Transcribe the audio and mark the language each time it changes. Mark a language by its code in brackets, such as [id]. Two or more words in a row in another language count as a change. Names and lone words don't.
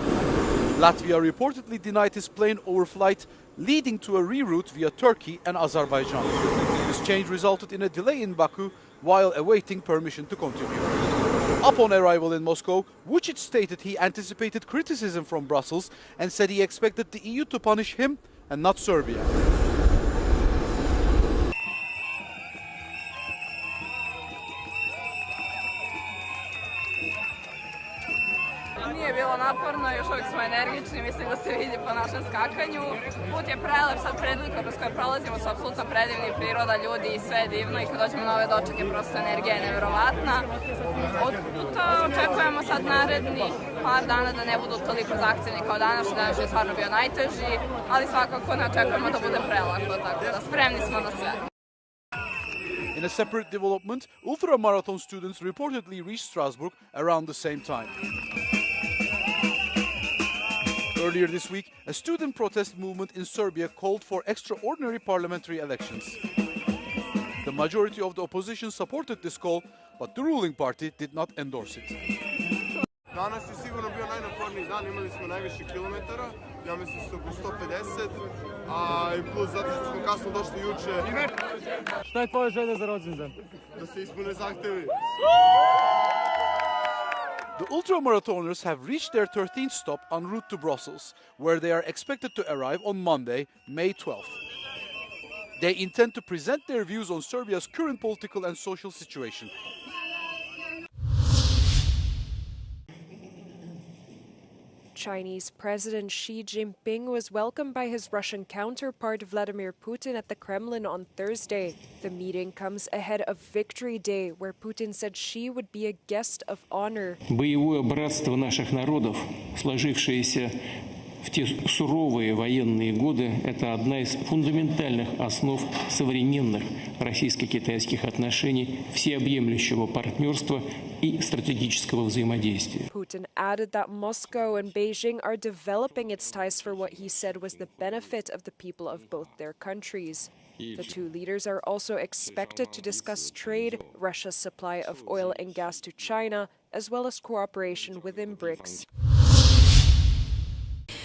[en] Latvia reportedly denied his plane overflight, leading to a reroute via Turkey and Azerbaijan. This change resulted in a delay in Baku while awaiting permission to continue. Upon arrival in Moscow, Vučić stated he anticipated criticism from Brussels and said he expected the EU to punish him and not Serbia. [sr] Nije bilo naporno, još uvijek smo energični, mislim da se vidi po našem skakanju. Put je prelep, sad predlika kroz koje prolazimo su apsolutno predivni, priroda, ljudi i sve je divno i kad dođemo na ove dočeke prosto energija je neverovatna. Od puta očekujemo sad narednih par dana da ne budu toliko zahtjevni kao danas je stvarno bio najteži, ali svakako ne očekujemo da bude prelako, tako da spremni smo na sve. [en] In a separate development, ultramarathon students reportedly reached Strasbourg around the same time. Earlier this week, a student protest movement in Serbia called for extraordinary parliamentary elections. The majority of the opposition supported this call, but the ruling party did not endorse it. [sr] Danas je sigurno bio najnaporniji dan, imali smo najviše kilometara, ja mislim su oko 150, a i plus zato što smo kasno došli juče. Šta je tvoja želja za rođendan? Da se ispune zahtevi. [en] The ultramarathoners have reached their 13th stop en route to Brussels, where they are expected to arrive on Monday, May 12th. They intend to present their views on Serbia's current political and social situation. Chinese President Xi Jinping was welcomed by his Russian counterpart Vladimir Putin at the Kremlin on Thursday. The meeting comes ahead of Victory Day, where Putin said Xi would be a guest of honor. [ru] Боевое братство наших народов, сложившееся в те суровые военные годы, это одна из фундаментальных основ современных российско-китайских отношений, всеобъемлющего партнерства и стратегического взаимодействия. [en] Putin added that Moscow and Beijing are developing its ties for what he said was the benefit of the people of both their countries. The two leaders are also expected to discuss trade, Russia's supply of oil and gas to China, as well as cooperation within BRICS.